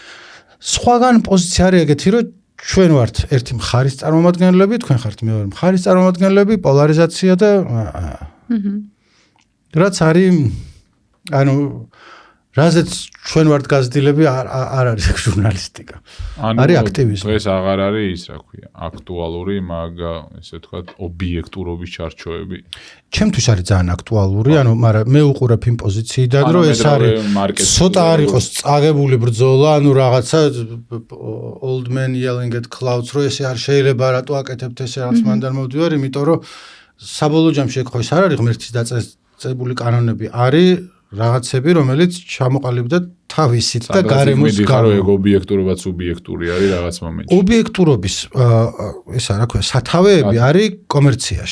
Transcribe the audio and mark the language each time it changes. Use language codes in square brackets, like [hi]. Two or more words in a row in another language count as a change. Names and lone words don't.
[ka] მაგრამ სხვაგან პოზიცია არის ეგეთი, რომ ჩვენ ვართ ერთი მხარის წარმომადგენლები, თქვენ ხართ მეორე მხარის წარმომადგენლები, პოლარიზაცია და რაც არის ანუ რაზეც ჩვენ ვართ გაზრდილები არ არის ჟურნალისტიკა. არის აქტივიზმი. ეს აღარ არის ის, რა ქვია, აქტუალური, მაგ ესე ვთქვათ, ობიექტურობის ჩარჩოები. ჩემთვის არის ძალიან აქტუალური, მაგრამ მე უყურებ იმ პოზიციიდან, რომ ეს არის ცოტა არ იყოს წაღებული ბრძოლა, რაღაცა [en] old man yelling at clouds, [ka] რომ ესე არ შეიძლება რატო აკეთებთ ესე რაღაც მანდარ მოვდივარ, იმიტომ რომ საბოლოო ჯამში ეგ ხო ის არ არის ღმერთის დაწესებული კანონები, არის რაღაცები, რომელიც ჩამოყალიბდა თავისით და გარემოს გამო. ეგ ობიექტურობაც სუბიექტური არის რაღაც მომენტში. ობიექტურობის ესა რა ქვია, სათავეები არის კომერციაში.